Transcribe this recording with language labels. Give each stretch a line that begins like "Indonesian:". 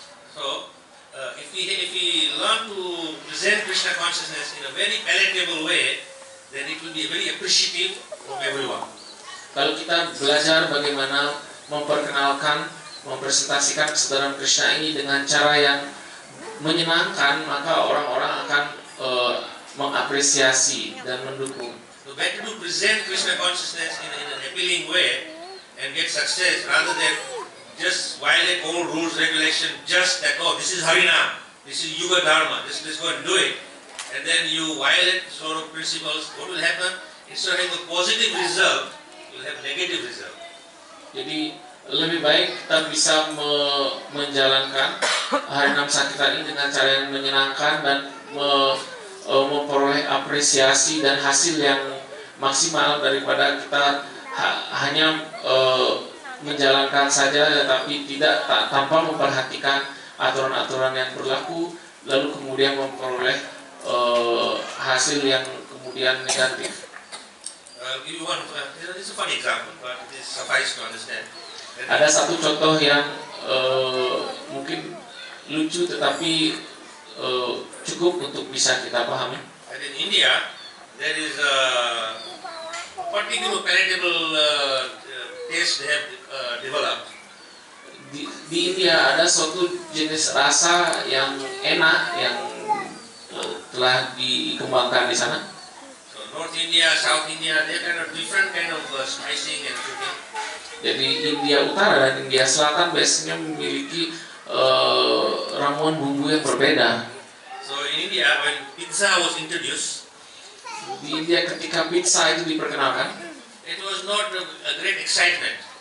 English: So, if we learn to present Krishna consciousness in a very palatable way, then it will be very appreciative of everyone.
Indonesian: Kalau kita belajar bagaimana memperkenalkan, mempresentasikan kesadaran Krishna ini dengan cara yang menyenangkan, maka orang-orang akan mengapresiasi dan mendukung.
English: So better to present Krishna consciousness in an appealing way and get success rather than just violate all rules, regulation, just that, oh, this is Harinam, this is Yuga Dharma, let's go and do it. And then you violate sort of principles, what will happen? Instead of having a positive result, you will have negative result.
Indonesian: Jadi lebih baik kita bisa menjalankan Harinam Sankirtan ini dengan cara yang menyenangkan dan memperoleh apresiasi dan hasil yang maksimal daripada kita hanya menjalankan saja tapi tidak tanpa memperhatikan aturan-aturan yang berlaku lalu kemudian memperoleh hasil yang kemudian negatif.
English: I'll give you one. This is a funny example, but it is suffice to understand.
Indonesian: Ada satu contoh yang mungkin lucu tetapi cukup untuk bisa kita pahami.
English: And in India, there is a particular palatable taste they have developed.
Indonesian: Di India ada suatu jenis rasa yang enak yang telah dikembangkan di sana.
English: So North India, South India, they kind of different kind of spicing and cooking.
Indonesian: Jadi India Utara dan India Selatan biasanya memiliki ramuan bumbu yang berbeda.
English: So in India, when pizza was introduced,
Indonesian: Di India ketika pizza itu diperkenalkan,
English: it was not a great excitement.